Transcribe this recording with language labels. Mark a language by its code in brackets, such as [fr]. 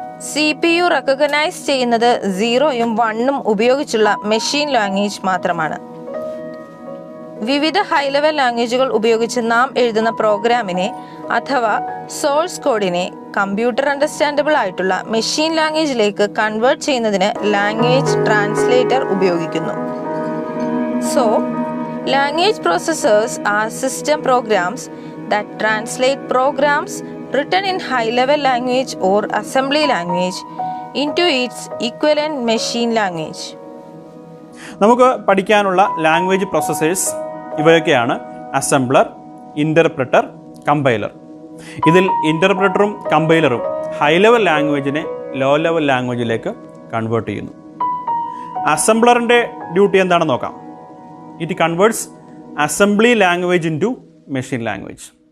[ml] CPU recognise ചെയ്യുന്നത് 0 ഉം 1 ഉം ഉപയോഗിച്ചുള്ള മെഷീൻ ലാംഗ്വേജ് മാത്രമാണ്. വിവിധ ഹൈ ലെവൽ ലാംഗ്വേജുകൾ ഉപയോഗിച്ച് നാം എഴുതുന്ന പ്രോഗ്രാമിനെ അഥവാ സോഴ്സ് കോഡിനെ കമ്പ്യൂട്ടർ അണ്ടർസ്റ്റാൻഡബിൾ ആയിട്ടുള്ള മെഷീൻ ലാംഗ്വേജിലേക്ക് കൺവേർട്ട് ചെയ്യുന്നതിന് ലാംഗ്വേജ് ട്രാൻസ്ലേറ്റർ ഉപയോഗിക്കുന്നു. [en] So language processors are system programs that translate programs written in high-level language or assembly language into its equivalent machine language. [ml] നമുക്ക് പഠിക്കാനുള്ള ലാംഗ്വേജ് പ്രോസസ്സേഴ്സ് ഇവയൊക്കെയാണ്: അസംബ്ലർ, ഇൻ്റർപ്രറ്റർ, കമ്പൈലർ. ഇതിൽ ഇൻ്റർപ്രറ്ററും കമ്പൈലറും high level ലാംഗ്വേജിനെ low level ലാംഗ്വേജിലേക്ക് convert ചെയ്യുന്നു. അസംബ്ലറിൻ്റെ duty എന്താണെന്ന് നോക്കാം. [en] It converts assembly language into machine language.